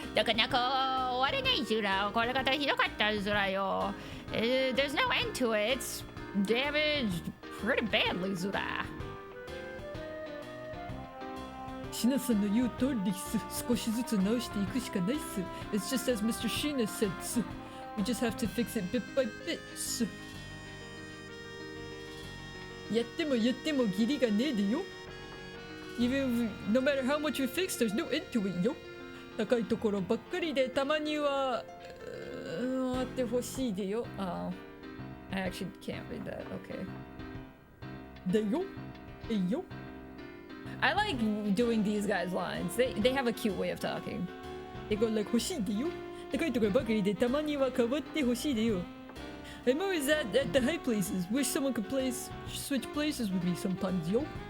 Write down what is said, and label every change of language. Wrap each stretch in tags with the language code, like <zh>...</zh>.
<ja>なかなか終われないずら。壊れ方ひどかったずらよ。</ja> <en>There's no end to it. It's damaged pretty badly, ずら。</en> <ja>シナさんの言う通りです。少しずつ直していくしかないっす。</ja> <en>It's just as Mr. Shina said. We just have to fix it bit by bit.</en> <ja>やってもギリがねえでよ。</ja> <en>Even no matter how much we fix, there's no end to it よ。</en> <ja>高いところばっかりでたまにはあってほしいでよ。</ja> <en>I actually can't read that. Okay. Deyo? Eyo? I like doing these guys' lines. They have a cute way of talking. They go like</en> <ja>欲しいでよ。高いところばかりでたまには変わってほしいでよ。</ja> <en>I'm always at the high places. Wish someone could switch places with me sometimes, yo.</en>